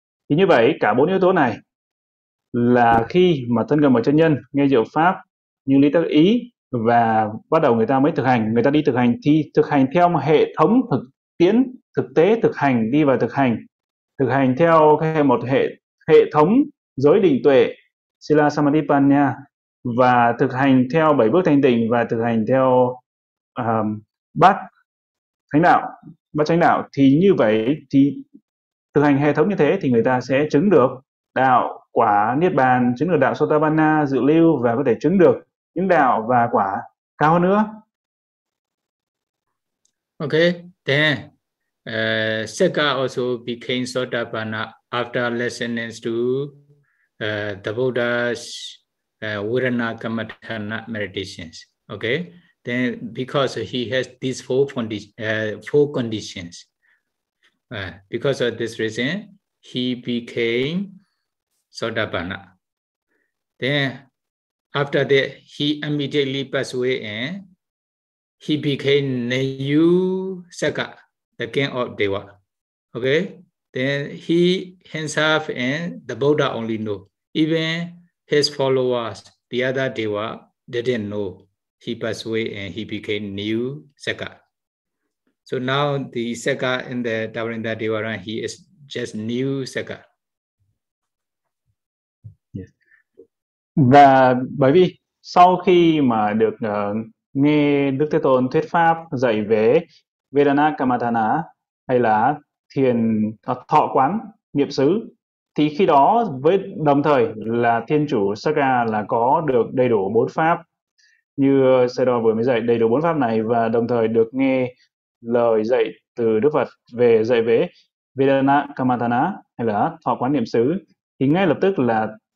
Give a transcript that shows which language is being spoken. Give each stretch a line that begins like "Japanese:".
Vietnamese: Thì như vậy cả bốn yếu tố này là khi mà thân cận bậc chân nhân, nghe diệu pháp, như lý tác ý và bắt đầu người ta mới thực hành, người ta đi thực hành thì thực hành theo một hệ thống thực tiễn, thực tế thực hành, đi vào thực hành, thực hành theo một hệ thống giới định tuệ Sila Samadipanya, và thực hành theo bảy bước thanh tịnh, và thực hành theo bát chánh đạo. Thì như vậy, thì thực hành hệ thống như thế thì người ta sẽ chứng được đạo quả niết bàn, chứng được đạo Sotapanna dự lưu, và có thể chứng được những đạo và quả cao hơn nữa.
English: Okay, then Sekha also became Sotapanna after listening to the Buddha's Virana Kamatana meditations. Okay, then because he has these four conditions, because of this reason, he became Sotapanna. Then after that, he immediately passed away and he became Nayusaka, the king of Deva. Okay, then he himself and the Buddha only know. Even his followers, the other Deva, didn't know. He passed away and he became Nayusaka. So now the Saka in the Dabarinda Devaran, he is just Nayusaka.
Vietnamese: Và bởi vì sau khi mà được nghe Đức Thế Tôn thuyết pháp dạy về Vedana Kamadhana hay là thiền thọ quán niệm xứ, thì khi đó với đồng thời là thiên chủ Saka là có được đầy đủ bốn pháp như Sơ Đo vừa mới dạy, đầy đủ bốn pháp này và đồng thời được nghe lời dạy từ Đức Phật về dạy về Vedana Kamadhana hay là thọ quán niệm xứ, thì ngay lập tức là